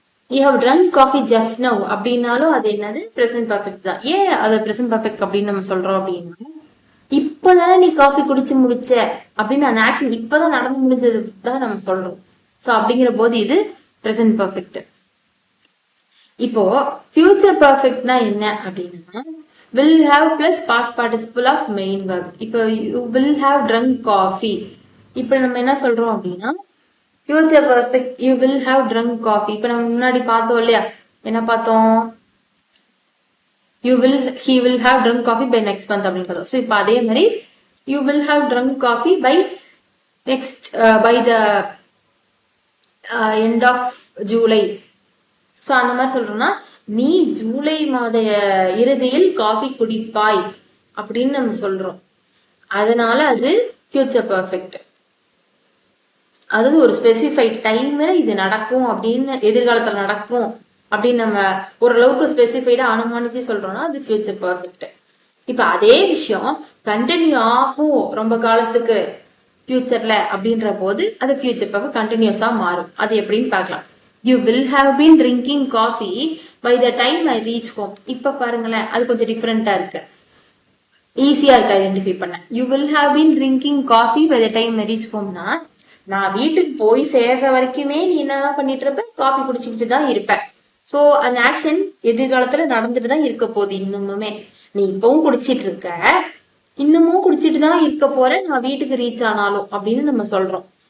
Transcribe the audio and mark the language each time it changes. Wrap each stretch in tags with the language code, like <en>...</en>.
<en>you have drunk coffee just now</en> <ta>அப்படின்னாலும் அது என்னது பிரசன்ட் பர்ஃபெக்ட் தான். ஏன் அது பிரசன்ட் பர்ஃபெக்ட் அப்படின்னு நம்ம சொல்றோம் அப்படின்னா, இப்பதானே நீ காஃபி குடிச்சு முடிச்ச அப்படின்னு அந்த ஆக்ஷன் இப்பதான் நடந்து முடிஞ்சது தான் நம்ம சொல்றோம். சோ அப்படிங்கிற போது இது பிரசன்ட் பர்ஃபெக்ட். இப்போ ஃபியூச்சர் பர்ஃபெக்ட்னா என்ன அப்படின்னா,</ta> <en>will have plus past participle of main verb. இப்போ you will have drunk coffee,</en> <ta>இப்போ நம்ம என்ன சொல்றோம் அப்படின்னா</ta> <en>future perfect you will have drunk coffee.</en> <ta>இப்போ நம்ம முன்னாடி பார்த்தோம் இல்லையா, என்ன பார்த்தோம்,</ta> <en>he will have drunk coffee by next month</en> <ta>அப்படின்னு பார்த்தோம். ஸோ இப்போ அதே மாதிரி</ta> <en>you will have drunk coffee by next by the end of July.</en> <ta>So அந்த மாதிரி சொல்றோம்னா நீ ஜூலை மாத இறுதியில் காஃபி குடிப்பாய் அப்படின்னு நம்ம சொல்றோம். அதனால அது ஃபியூச்சர் பர்ஃபெக்ட். அதாவது ஒரு ஸ்பெசிஃபைட் டைம்ல இது நடக்கும் அப்படின்னு, எதிர்காலத்துல நடக்கும் அப்படின்னு நம்ம ஓரளவுக்கு ஸ்பெசிஃபைடா அனுமானிச்சு சொல்றோம்னா அது ஃபியூச்சர் பர்ஃபெக்ட். இப்ப அதே விஷயம் கண்டினியூ ஆகும் ரொம்ப காலத்துக்கு ஃபியூச்சர்ல அப்படின்ற போது அது ஃபியூச்சர் பர்ஃபெக்ட் கண்டினியூஸா மாறும். அது எப்படின்னு பார்க்கலாம்.</ta> <en>You will have been drinking coffee by the time I reach home.</en> <ta>இப்ப பாருங்களேன், அது கொஞ்சம் டிஃபரெண்டா இருக்கு, ஈஸியா இருக்கு ஐடென்டிஃபை பண்ண.</ta> <en>You will have been drinking coffee by the time I reach home</en> <ta>னா, நான் வீட்டுக்கு போய் சேர்ற வரைக்குமே நீ என்ன பண்ணிட்டு இருப்ப, காஃபி குடிச்சுக்கிட்டு தான் இருப்ப. சோ அந்த ஆக்ஷன் எதிர்காலத்துல நடந்துட்டு தான் இருக்க போகுது. இன்னுமுமே நீ இப்பவும் குடிச்சிட்டு இருக்க, இன்னமும் குடிச்சிட்டு தான் இருக்க போற நான் வீட்டுக்கு ரீச் ஆனாலும் அப்படின்னு நம்ம சொல்றோம்.</ta>